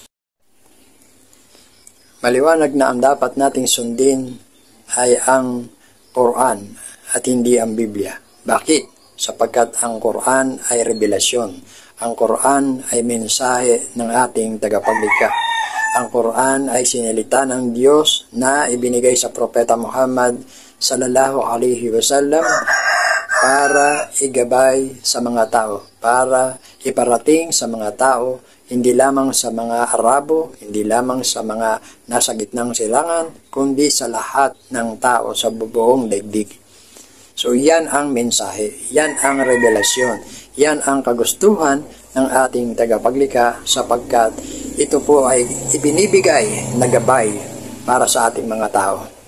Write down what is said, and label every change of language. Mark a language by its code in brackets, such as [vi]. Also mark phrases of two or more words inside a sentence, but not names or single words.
[tl] Maliwanag na ang dapat nating sundin ay ang Quran at hindi ang Biblia. Bakit? Sapagkat ang Quran ay revelasyon. Ang Quran ay mensahe ng ating tagapaglikha. Ang Quran ay sinilita ng Diyos na ibinigay sa Propeta Muhammad [ar] صلى الله عليه وسلم [tl] para igabay sa mga tao, para iparating sa mga tao, hindi lamang sa mga Arabo, hindi lamang sa mga nasa gitnang silangan, kundi sa lahat ng tao sa buong daigdig. So yan ang mensahe, yan ang revelasyon, yan ang kagustuhan ng ating tagapaglikha sapagkat ito po ay ibinibigay na gabay para sa ating mga tao.